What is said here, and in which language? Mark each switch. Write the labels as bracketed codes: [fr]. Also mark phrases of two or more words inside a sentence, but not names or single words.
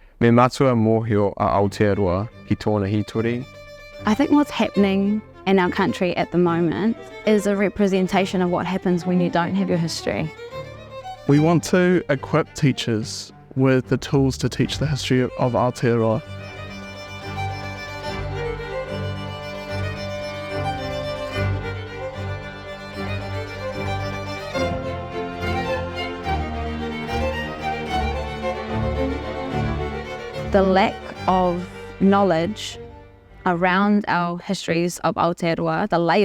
[mi] Me matua mōhio a Aotearoa ki tōna hitori. [en] I think what's happening in our country at the moment is a representation of what happens when you don't have your history. We want to equip teachers with the tools to teach the history of Aotearoa. The lack of knowledge around our histories of Aotearoa, the layers